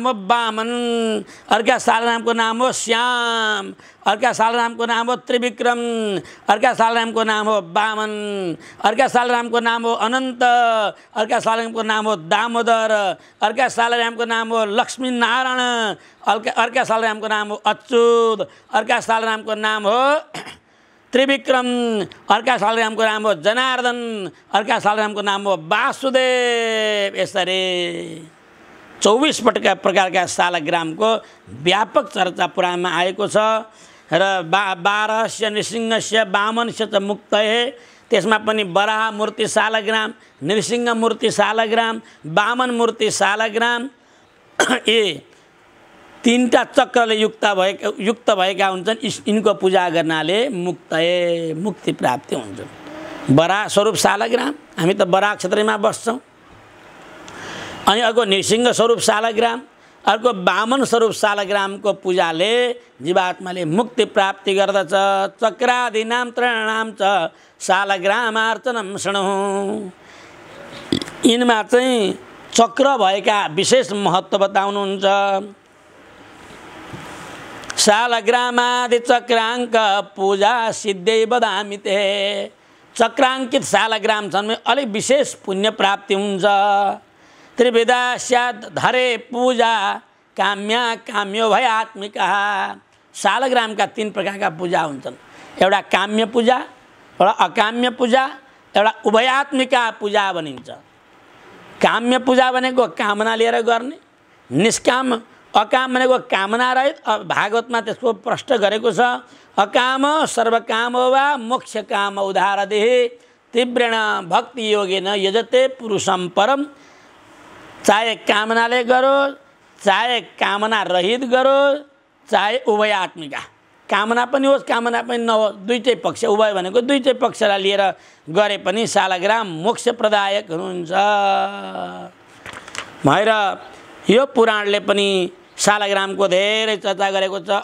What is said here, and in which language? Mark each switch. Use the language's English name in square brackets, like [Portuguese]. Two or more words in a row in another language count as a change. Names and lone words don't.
[Nepali] हो वामन, अर्का शालग्रामको नाम हो श्याम, अर्का शालग्रामको नाम हो त्रिविक्रम, अर्का शालग्रामको नाम हो वामन, अर्का शालग्रामको नाम हो अनन्त, अर्का शालग्रामको नाम हो दामोदर, अर्का शालग्रामको नाम हो लक्ष्मी नारायण, अर्का शालग्रामको नाम हो अच्युत, अर्का शालग्रामको नाम हो त्रिविक्रम, अर्का शालग्रामको नाम हो जनार्दन, अर्का शालग्रामको नाम हो वासुदेव। यसरी 24 प्रकारका शालग्रामको व्यापक चर्चा पुराणमा आएको छ। [Sanskrit] र 12 नृसिंहस्य वामनस्य च मुक्तये, [Nepali] त्यसमा पनि बराह मूर्ति शालग्राम, नृसिंह मूर्ति शालग्राम, वामन मूर्ति शालग्राम, ए 3टा चक्रले युक्त भएका हुन्छन्। यिनको पूजा गर्नाले मुक्ति प्राप्ति हुन्छ। बराह स्वरूप शालग्राम, हामी त बराह क्षेत्रमा बस्छौँ। अनि अर्को नृसिंह स्वरूप शालग्राम, अर्को वामन स्वरूप शालग्रामको पूजाले जीवात्माले मुक्ति प्राप्ति गर्दछ। [Sanskrit] चक्रादीनां त्रयाणां च शालग्रामार्चनं शृणु। [Nepali] यिनमा चाहिँ चक्र भएका विशेष महत्त्व बताउनुहुन्छ। [Sanskrit] शालग्रामादि चक्राङ्क पूजा सिद्धै वदामि ते। [Nepali] चक्राङ्कित शालग्राम छन् अलिक विशेष पुण्य प्राप्ति हुन्छ। [Sanskrit] त्रिविधा स्यात् धरे पूजा काम्या काम्यो भयात्मिका। [Nepali] शालग्रामका 3 प्रकारका पूजा हुन्छन्। एउटा काम्य पूजा, एउटा अकाम्य पूजा, एउटा उभयात्मिका पूजा भनिन्छ। काम्य पूजा भनेको कामना लिएर गर्ने, निष्काम अकाम भनेको कामना रहित। भागवतमा त्यसको प्रश्न गरेको छ। [Sanskrit] अकाम सर्वकाम वा मोक्ष काम उदारदेहि तीव्रेण भक्ति योगेन यजते पुरुषम परम। [Nepali] चाहे कामनाले गरोस्, चाहे कामना रहित गरोस्, चाहे उभयात्मिका, कामना पनि होस् कामना पनि नहोस्, दुईटै पक्ष, उभय भनेको दुईटै पक्षलाई लिएर गरे पनि सालग्राम मोक्ष प्रदायक हुनुहुन्छ भएर यो पुराणले पनि सालग्रामको धेरै चर्चा गरेको छ।